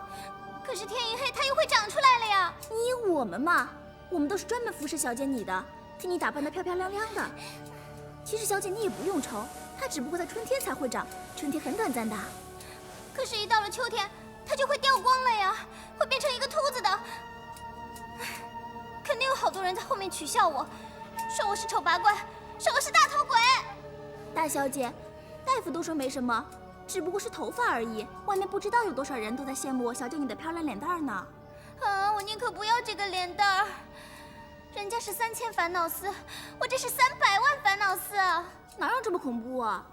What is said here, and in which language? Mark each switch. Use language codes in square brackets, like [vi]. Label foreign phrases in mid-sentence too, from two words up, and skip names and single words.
[zh] 可是天一黑，它又会长出来了呀！你有我们嘛？我们都是专门服侍小姐你的，替你打扮得漂漂亮亮的。其實小姐你也不用愁，它只不過在春天才會長，春天很短暫的。可是，一到了秋天，它就會掉光了呀，會變成一個禿子的。肯定有好多人在後面取笑我，說我是醜八怪，說我是大頭鬼。大小姐，大夫都說沒什麼，只不過是頭髮而已。外面不知道有多少人都在羨慕小姐你的漂亮臉蛋兒呢。啊，我寧可不要這個臉蛋兒。人家是3000煩惱絲，我這是300萬煩惱絲啊！哪有這麼恐怖啊？